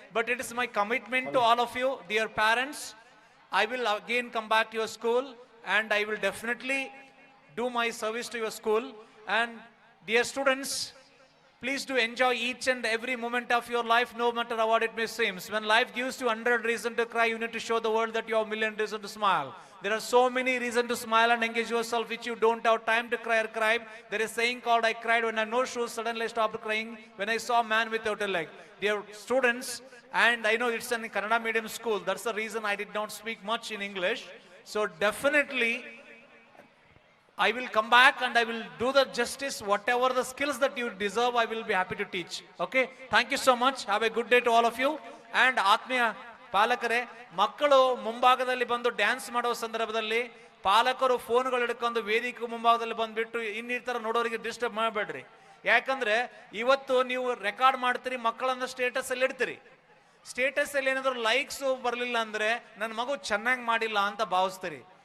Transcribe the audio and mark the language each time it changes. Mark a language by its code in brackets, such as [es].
[en] But it is my commitment to all of you dear parents. I will again come back to your school and I will definitely do my service to your school. And dear students, please do enjoy each and every moment of your life, no matter what it may seem. When life gives you 100 reasons to cry, you need to show the world that you have 1,000,000 reasons to smile. There are so many reasons to smile and engage yourself which you don't have time to cry or cry. There is a saying called, I cried when I had no shoes, suddenly I stopped crying when I saw a man without a leg. Dear students, and I know it's an Kannada medium school, that's the reason I did not speak much in English. So definitely I will come back and I will do the justice, whatever the skills that you deserve, I will be happy to teach. Okay, thank you so much. Have a good day to all of you. [kn] And ಆತ್ಮೀಯ ಪಾಲಕರೇ, ಮಕ್ಕಳು ಮುಂಭಾಗದಲ್ಲಿ ಬಂದು dance ಮಾಡೋ ಸಂದರ್ಭದಲ್ಲಿ ಪಾಲಕರು ಫೋನ್ಗಳು ಹಿಡ್ಕೊಂಡು ವೇದಿಕೆ ಮುಂಭಾಗದಲ್ಲಿ ಬಂದ್ಬಿಟ್ಟು ಈ ತರ ನೋಡೋರಿಗೆ ಡಿಸ್ಟರ್ಬ್ ಮಾಡಬೇಡ್ರಿ. ಯಾಕಂದ್ರೆ ಇವತ್ತು ನೀವು ರೆಕಾರ್ಡ್ ಮಾಡ್ತೀರಿ, ಮಕ್ಕಳನ್ನ ಸ್ಟೇಟಸ್ ಅಲ್ಲಿ ಇಡ್ತೀರಿ. ಸ್ಟೇಟಸ್ ಅಲ್ಲಿ ಏನಾದ್ರು ಲೈಕ್ಸ್ ಬರಲಿಲ್ಲ ಅಂದ್ರೆ ನನ್ನ ಮಗು ಚೆನ್ನಾಗಿ ಮಾಡಿಲ್ಲ ಅಂತ ಭಾವಿಸ್ತೀರಿ.